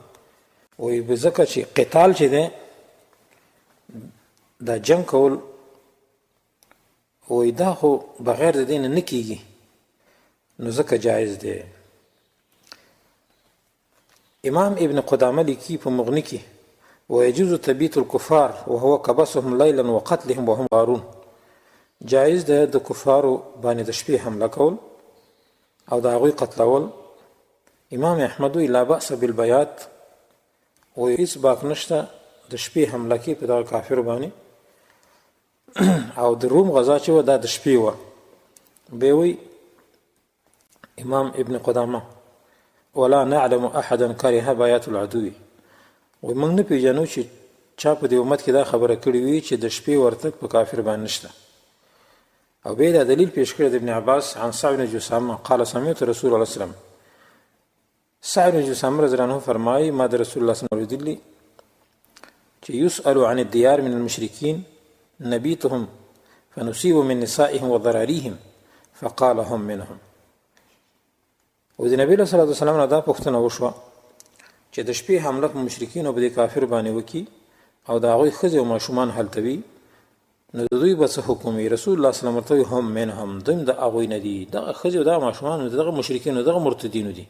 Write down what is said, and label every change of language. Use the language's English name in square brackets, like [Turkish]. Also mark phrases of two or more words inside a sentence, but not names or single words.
[Pashto] وایي ځکه چې قتال چې دی دا جنګ کول، وایي دا خو بغیر د دې نه نه کېږي، نو ځکه جایز دی. امام ابن قدامه لیکي په مغني کې [Arabic] ويجوز تبیت الکفار وهو کبسهم لیلا وقتلهم وهم غارون، [Pashto] جایز ده د کفارو باندې د شپې حمله کول او د هغوی قتلول. امام احمد وایي [Arabic] لا بأس بالبیات، [Pashto] وایي هېڅ باک نشته د شپې حمله کې په دغه کافرو باندې. او د روم غزا چې وه دا د شپې وه. بیا وایي امام ابن قدامه [Arabic] ولا نعلم احدا کره بیات العدو، [Pashto] وایي موږ نه پېژنو چې چا په دې امت کې دا خبره کړې وي چې د شپې ورتګ په کافر باندې نشته. او بیا دا دلیل پیش کړی د ابن عباس [Arabic] عن سعد بن جسامه قال سمعت رسول الله صلی الله علیه وسلم، [Pashto] سعد بن جسامه [Arabic] رضی الله عنه [Pashto] فرمایي ما د رسول الله [Arabic] صلی الله علیه وسلم [Pashto] اوریدلي چې [Arabic] یسأل عن الديار من المشرکین نبیتهم فنصیب من نسائهم وضراریهم فقال هم منهم. [Pashto] او د نبی [Arabic] صلی الله علیه وسلم [Pashto] نه دا پوښتنه وشوه چې د شپې حمله په مشرکینو په دې کافر باندې وکړي او د هغوی ښځې او ماشومان هلته وي، نو د دوی به څه حکم وي؟ رسول الله [Arabic] صلی الله علیه وسلم [Pashto] ورته [Arabic] هم منهم، [Pashto] دوی هم د هغوی نه دي، دغه ښځې او دغه ماشومان دغه مشرکینو دغه مرتدینو دي.